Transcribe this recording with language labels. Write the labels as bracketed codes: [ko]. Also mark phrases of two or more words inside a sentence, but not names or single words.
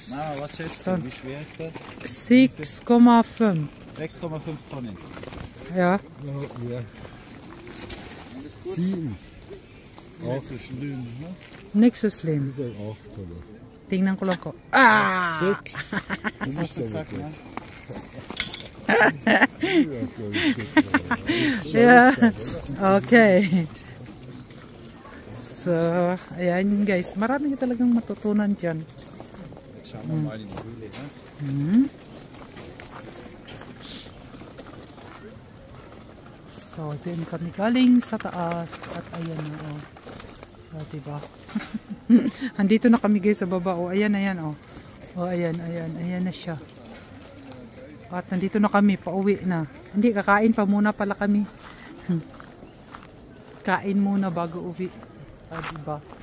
[de] Was schätzt du? Wie schwer ist das? 6,5 6,5 Tonnen. ja. Ja. 7. Nicht so schlimm, ne? Nicht so slim. Ist ein 8 oder? [tl] Tingnan ko lang ko. Ah! [de] 6. Was hast du gesagt, ne? [en] Yeah. Okay. So, [tl] ayan guys. Marami ka talagang matutunan dyan. [de] Jetzt schauen wir mal in die Höhle, ne? [tl] So, din kami galing sa taas. At ayan na, oh. Oh, diba? Andito na kami guys sa baba. Oh, ayan, ayan, oh. Oh, ayan, ayan. Ayan na siya. At nandito na kami, pauwi na. Hindi, kakain pa muna pala kami. Kain muna bago uwi. Diba?